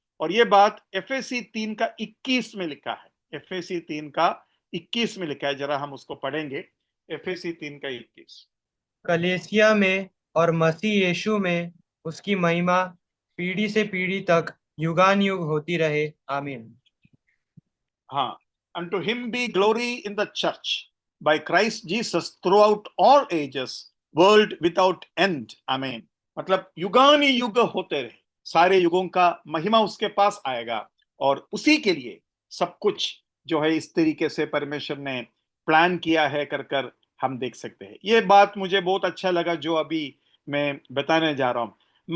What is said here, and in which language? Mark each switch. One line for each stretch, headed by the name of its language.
Hindi: और ये बात एफएसी 3 का 21 में लिखा है। एफएसी 3 का 21 में लिखा है, जरा हम उसको पढ़ेंगे। एफएसी 3 का 21। कलीसिया में और मसीह यीशु में उसकी महिमा पीढ़ी से पीढ़ी तक युगान युग होती रहे, आमीन।
English: हाँ, unto him be glory in the church by Christ Jesus throughout all ages, world without end, आमीन।
Hindi: मतलब युगान युग होते रहे, सारे युगों का महिमा उसके पास आएगा, और उसी के लिए सब कुछ जो है इस तरीके से परमेश्वर ने प्लान किया है कर कर हम देख सकते हैं। ये बात मुझे बहुत अच्छा लगा जो अभी मैं बताने जा रहा हूं।